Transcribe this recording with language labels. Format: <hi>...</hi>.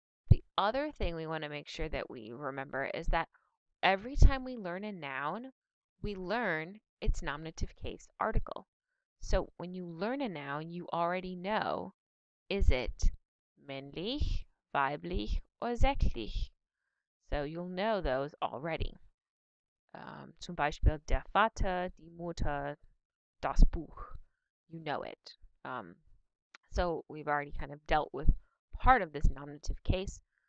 <en>The other thing we want to make sure that we remember is that every time we learn a noun, we learn its nominative case article. So when you learn a noun, you already know, is it</en> <de>männlich, weiblich,</de> <en>or</en> <de>sächlich?</de> <en>So you'll know those already.</en> <de>Zum Beispiel der Vater, die Mutter, das Buch.</de> <en>You know it. So we've already kind of dealt with part of this nominative case.</en>